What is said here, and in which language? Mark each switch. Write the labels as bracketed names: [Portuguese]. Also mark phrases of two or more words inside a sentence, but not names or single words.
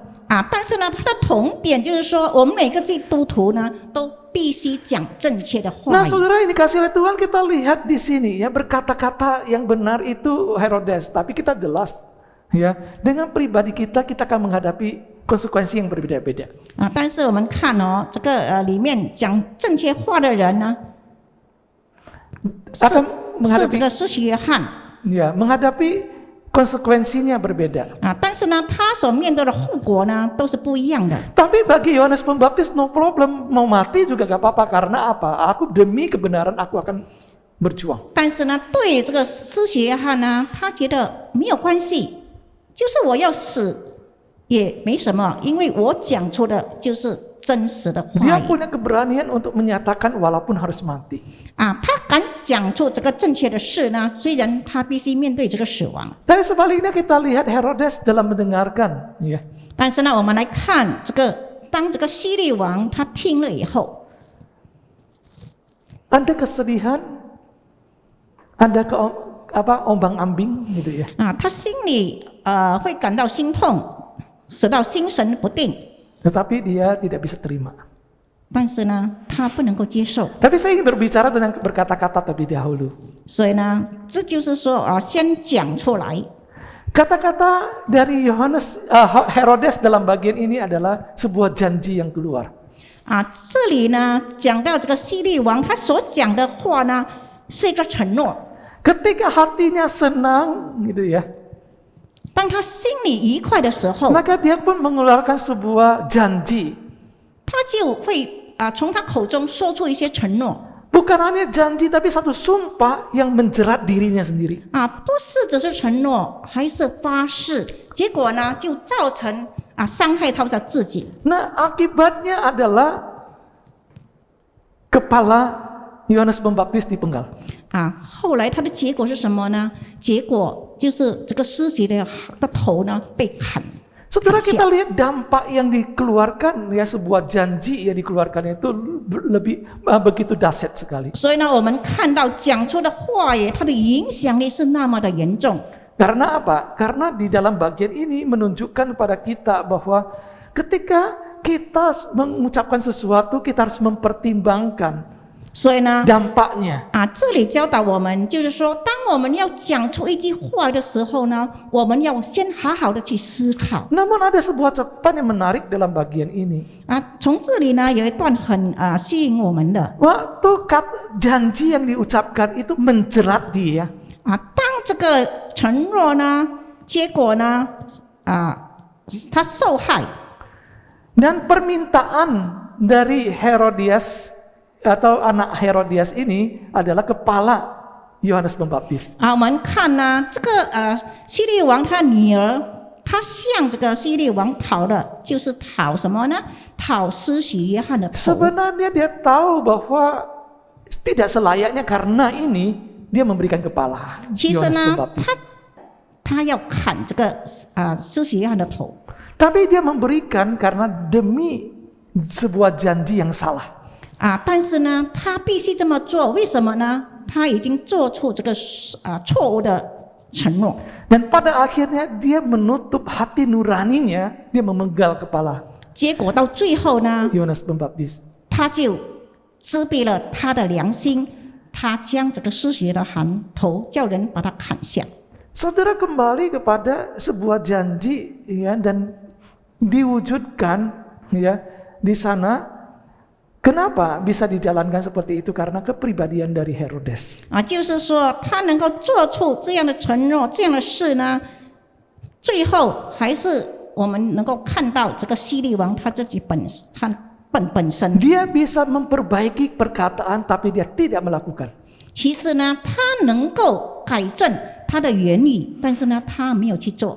[Chinese] 但是呢，它的同点就是说，我们每个基督徒呢，都必须讲正确的话 [Indonesian] Nah, [Chinese] 语。 [Indonesian] saudara, ini kasih oleh Tuhan kita lihat di sini ya, berkata-kata yang benar itu Herodes, tapi kita jelas ya, dengan pribadi kita akan menghadapi konsekuensi yang berbeda-beda. [Chinese] 但是我们看这个里面讲正确话的人呢， [Indonesian] Akan [Chinese] 是这 [Indonesian] menghadapi [Chinese] 个施洗约翰 [Indonesian] ya, menghadapi konsekuensinya berbeda. [Chinese] 但是呢，他所面对的后果呢，都是不一样的。 [Indonesian] Tapi bagi Yohanes Pembaptis [English] no problem, [Indonesian] mau mati juga gak apa-apa. Karena apa? Aku demi kebenaran aku akan berjuang. [Chinese] 但是呢，对这个施洗约翰呢，他觉得没有关系，就是我要死也没什么，因为我讲出的就是真实的话 [Indonesian] Dia [Chinese] 语。 [Indonesian] punya keberanian untuk menyatakan walaupun harus mati. [Chinese] 他敢讲出这个正确的事呢，虽然他必须面对这个死亡。 [Indonesian] Tapi sebaliknya kita lihat Herodes dalam mendengarkan, ya. [Chinese] 但是呢，我们来看这个，当这个希律王他听了以后， [Indonesian] Ada kesedihan, ada ombang-ambing gitu ya. [Chinese] 他心里会感到心痛，使到心神不定。 [Indonesian] Tetapi dia tidak bisa terima. [Chinese] 但是呢，他不能够接受。 [Indonesian] Tapi saya ingin berbicara tentang berkata-kata terlebih dahulu. [Chinese] 所以呢，这就是说先讲出来。 [Indonesian] Kata-kata dari Herodes dalam bagian ini adalah sebuah janji yang keluar. [Chinese] 这里呢讲到这个希律王，他所讲的话呢是一个承诺。 [Indonesian] Ketika hatinya senang gitu ya, [Chinese] 当他心里愉快的时候， [Indonesian] maka dia pun mengeluarkan sebuah janji. [Chinese] 他就会从他口中说出一些承诺。 [Indonesian] Bukan hanya janji tapi satu sumpah yang menjerat dirinya sendiri. [Chinese] 不是只是承诺，还是发誓，结果呢就造成伤害他自己。 [Indonesian] Nah, akibatnya adalah kepala Yohanes Pembaptis dipenggal. [Chinese] 后来他的结果是什么呢？结果就是这个施洗的头呢被砍。 [Indonesian] Saudara, kita lihat dampak yang dikeluarkan ya, sebuah janji yang dikeluarkan itu lebih begitu dahsyat sekali. [Chinese] 所以呢，我们看到讲出的话语，它的影响力是那么的严重。 [Indonesian] Karena apa? Karena di dalam bagian ini menunjukkan kepada kita bahwa ketika kita mengucapkan sesuatu, kita harus mempertimbangkan [Chinese] 所以呢， [Indonesian] dampaknya. [Chinese] 这里教导我们，就是说，当我们要讲出一句话的时候呢，我们要先好好的去思考。 [Indonesian] Namun ada sebuah catatan yang menarik dalam bagian ini. [Chinese] 从这里呢有一段很吸引我们的。 [Indonesian] Waktu janji yang diucapkan itu menjerat dia. [Chinese] 当这个承诺呢，结果呢，他受害。 [Indonesian] Dan permintaan dari Herodias atau anak Herodias ini adalah kepala Yohanes Pembaptis. [Chinese] 我们看呢，这个希律王他女儿，他向这个希律王讨的，就是讨什么呢？讨施洗约翰的头。 [Indonesian] Sebenarnya dia tahu bahwa tidak selayaknya karena ini dia memberikan kepala [Chinese] 其实 [Indonesian] Yohanes [Chinese] 呢， [Indonesian] Pembaptis. [Chinese] 他要砍这个施洗约翰的头。 [Indonesian] Tapi dia memberikan karena demi sebuah janji yang salah. [Chinese] 但是呢，他必须这么做，为什么呢？他已经做出这个错误的承诺。 [Indonesian] Dan pada akhirnya dia menutup hati nuraninya, dia memenggal kepala [Chinese] 结果到最后呢， [Indonesian] Yohanes Pembaptis. [Chinese] 他就遮蔽了他的良心，他将这个施洗约翰头叫人把他砍下。 [Indonesian] Saudara, kembali kepada sebuah janji ya, dan diwujudkan ya di sana. Kenapa bisa dijalankan seperti itu? Karena kepribadian dari Herodes. [Chinese] 就是说他能够做出这样的承诺、这样的事呢，最后还是我们能够看到这个希律王他自己本身。 [Indonesian] Dia bisa memperbaiki perkataan, tapi dia tidak melakukan. [Chinese] 其实呢，他能够改正他的言语，但是呢，他没有去做。